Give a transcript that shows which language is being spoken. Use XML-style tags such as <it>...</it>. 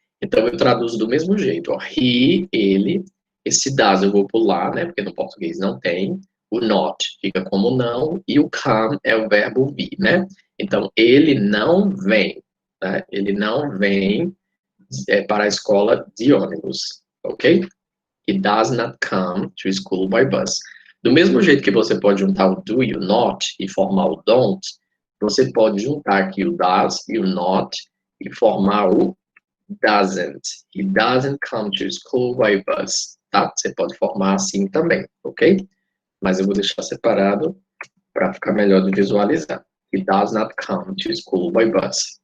<pt>Então, eu traduzo do mesmo jeito, ó. He, ele, esse does eu vou pular, né, porque no português não tem, o not fica como não, e o come é o verbo vir, né? Então, ele não vem, né? Ele não vem para a escola de ônibus, ok?</pt> <en>He does not come to school by bus.</en> <pt>Do mesmo jeito que você pode juntar o do e o not e formar o don't, você pode juntar aqui o does e o not e formar o doesn't.</pt> <en>He doesn't come to school by bus.</en> <pt>Tá? Você pode formar assim também, ok? Mas eu vou deixar separado para ficar melhor de visualizar.</pt> <en>He does not come to school by bus.</en>